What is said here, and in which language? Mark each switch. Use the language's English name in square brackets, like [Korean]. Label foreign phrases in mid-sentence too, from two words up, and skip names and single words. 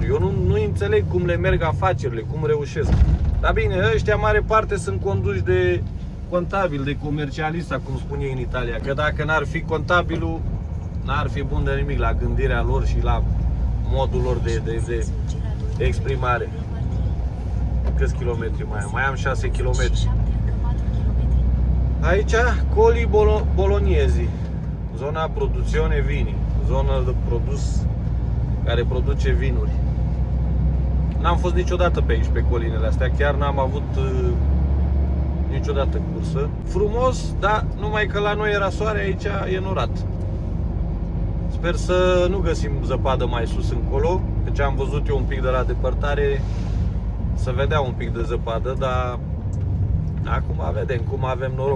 [Romanian] Eu nu înțeleg cum le merg afacerile, cum reușesc. Dar bine, ăștia mare parte sunt conduși de contabil, de comercialista, cum spun ei în Italia. Că dacă n-ar fi contabilul, n-ar fi bun de nimic la gândirea lor și la modul lor de exprimare. Câți kilometri mai am? Mai am 6 kilometri. Aici, [Italian] Colli Bolognesi, zona produzione vini, [Romanian] zona de produs care produce vinuri. N-am fost niciodată pe aici, pe colinele astea, chiar n-am avut niciodată cursă. Frumos, dar numai că la noi era soare, aici e norat. Sper să nu găsim zăpadă mai sus încolo, căci am văzut eu un pic de la depărtare, să vedea un pic de zăpadă, dar acum vedem cum avem noroc.